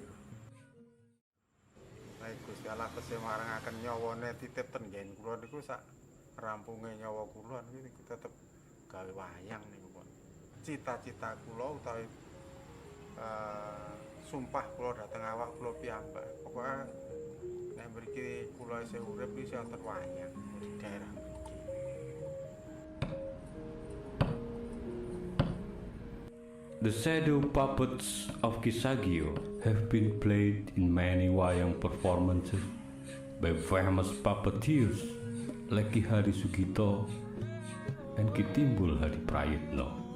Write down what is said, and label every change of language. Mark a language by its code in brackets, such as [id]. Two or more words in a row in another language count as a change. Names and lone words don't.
[jv] Nek Gusti Allah tesih marangaken nyawane titip ten nggen kula niku sak rampunge nyawa kula niku tetep gawe wayang niku pun. Cita-cita kula utawi sumpah kula dhateng awak kula piyambak. Pokoke nek mriki kula isih urip iki wonten wayang di daerah mriki. [en] The shadow puppets of Sagio have been played in many wayang performances by famous puppeteers like Ki Hari Sugito and Ki Timbul Hari Prayitno.